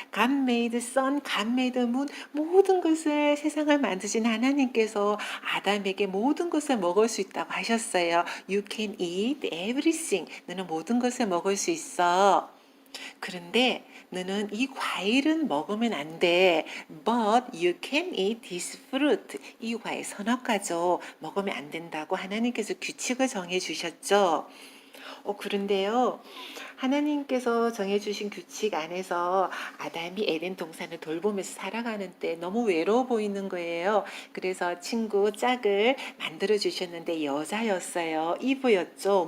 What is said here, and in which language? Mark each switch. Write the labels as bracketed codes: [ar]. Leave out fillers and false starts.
[en] God made sun, God made moon, [ko] 모든 것을 세상을 만드신 하나님께서 아담에게 모든 것을 먹을 수 있다고 하셨어요. [en] You can eat everything. [ko] 너는 모든 것을 먹을 수 있어. 그런데 너는 이 과일은 먹으면 안 돼. [en] But you can eat this fruit. [ko] 이 과일 서너 가지 먹으면 안 된다고 하나님께서 규칙을 정해 주셨죠. 그런데요. 하나님께서 정해주신 규칙 안에서 아담이 에덴 동산을 돌보면서 살아가는 때 너무 외로워 보이는 거예요. 그래서 친구 짝을 만들어 주셨는데 여자였어요. 이브였죠.